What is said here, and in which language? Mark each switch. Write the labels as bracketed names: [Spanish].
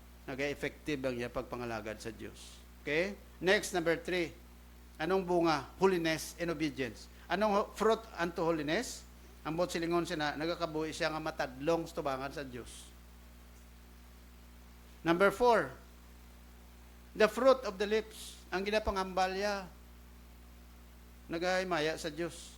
[Hiligaynon] Naga-effective ang iya pagpangalagad sa Diyos. [English] Okay? Next, number 3. [Hiligaynon] Anong bunga? [English] Holiness and obedience. Anong fruit unto holiness? [Hiligaynon] Ambot silingon siya na, nagakabuhi siya nga matadlong sa tubangan sa Diyos. [English] Number 4, the fruit of the lips. [Hiligaynon] Ang ginapangambalya, nagahimaya sa Diyos.